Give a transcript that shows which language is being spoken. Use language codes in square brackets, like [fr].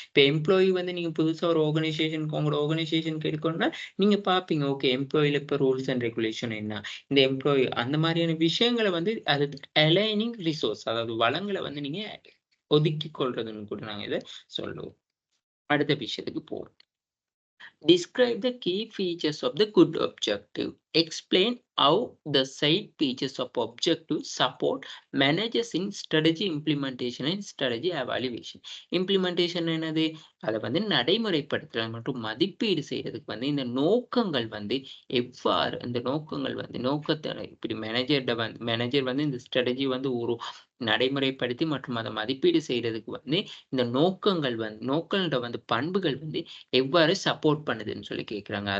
[ta] இப்ப எம்ப்ளாயி வந்து நீங்க புதுசா ஒரு உங்களோட ஆர்கனைசேஷனுக்கு எடுக்கணும்னா, நீங்க பார்ப்பீங்க. ஓகே எம்ப்ளாயில இப்ப ரூல்ஸ் அண்ட் ரெகுலேஷன் என்ன? இந்த எம்ப்ளாயி அந்த மாதிரியான விஷயங்கள வந்து அது அலைனிங் ரிசோர்ஸ் அதாவது வளங்கள வந்து நீங்க ஒதுக்கிக் கொள்றதுன்னு கூட நாங்க இத சொல்லுவோம். அடுத்த விஷயத்துக்கு போவோம். [en] Describe the key features of the good objective. Explain how the side features of objective support managers in strategy implementation and strategy evaluation. [ta] Implementation என்னது? அத வந்து நடைமுறைப்படுத்துறது மற்றும் மதிப்பீடு செய்றதுக்கு வந்து இந்த நோக்கங்கள் வந்து எவ்வாறு அந்த நோக்கங்கள் வந்து இப்படி மேனேஜர் வந்து இந்த ஸ்ட்ராட்டஜி வந்து ஒரு நடைமுறைப்படுத்தி மற்றும் அத மதிப்பீடு செய்றதுக்கு வந்து இந்த நோக்கங்களோட வந்து பண்புகள் வந்து எவ்வாறு சப்போர்ட் பண்ணுதுன்னு சொல்லி கேட்குறாங்க.